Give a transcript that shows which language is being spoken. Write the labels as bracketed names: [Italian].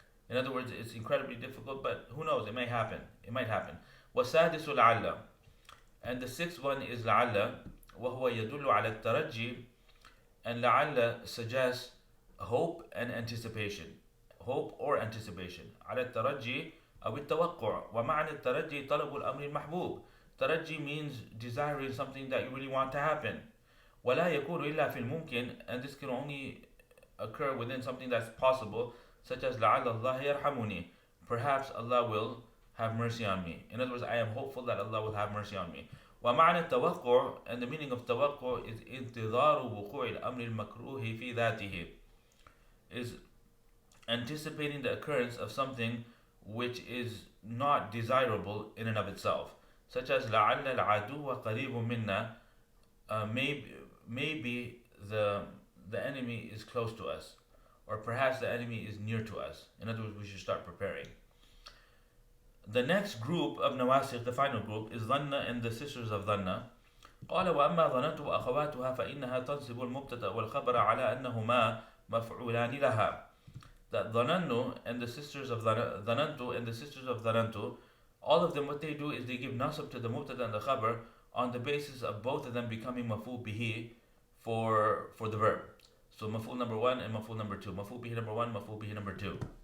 [English] In other words, it's incredibly difficult, but who knows, it may happen. It might happen. [Arabic] وَالسَّادِسُ لَعَلَّ, [English] and the sixth one is لَعَلَّ, [Arabic] وهو يدل على الترجي, [English] and لَعَلَّ suggests hope and anticipation. Hope or anticipation. [Arabic] على الترجي أو التوقع. ومعنى الترجي طلب الأمر المحبوب. [English] ترجي means desiring something that you really want to happen. [Arabic] ولا يكون إلا في الممكن, [English] and this can only occur within something that's possible, such as [Arabic] لعل الله يرحمني, [English] perhaps Allah will have mercy on me. In other words, I am hopeful that Allah will have mercy on me. [Arabic] ومعنى التوقع, [English] and the meaning of توقع is [Arabic] انتظار وقوع الأمر المكروه في ذاته, [English] is anticipating the occurrence of something which is not desirable in and of itself, such as [Arabic] لعل العدو قريب منا, [English] maybe the enemy is close to us, or perhaps the enemy is near to us. In other words, we should start preparing. The next group of nawasikh, the final group, is Dhanna and the sisters of Dhanna. [Arabic] قال وأما ظننت وأخواتها فإنها تنصب المبتدأ والخبر على أنهما مفعولان لها. [English] That ظننت and the sisters of ظننت, all of them, what they do is they give nasab to the mubtada and the khabar on the basis of both of them becoming maf'ul bihi for the verb. So maf'ul number 1 and maf'ul number 2. Maf'ul bihi number 1, maf'ul bihi number 2.